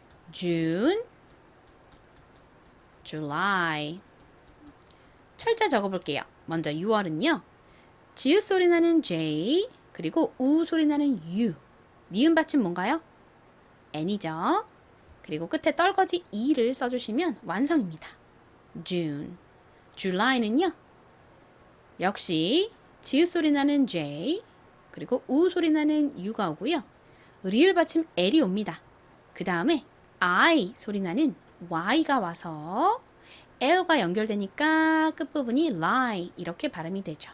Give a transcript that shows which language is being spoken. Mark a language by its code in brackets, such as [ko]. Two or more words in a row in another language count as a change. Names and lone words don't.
[en] June, July. [ko] 철자 적어볼게요. 먼저 6월은요. 지읒 소리 나는 J, 그리고 우 소리 나는 U. 니은 받침 뭔가요? N이죠. 그리고 끝에 떨거지 E를 써주시면 완성입니다. [en] June. [ko] July는요. 역시 지읒 소리 나는 J, 그리고 우 소리 나는 U가 오고요. 리을 받침 L이 옵니다. 그 다음에 I 소리 나는 Y가 와서 L과 연결되니까 끝부분이 lie 이렇게 발음이 되죠.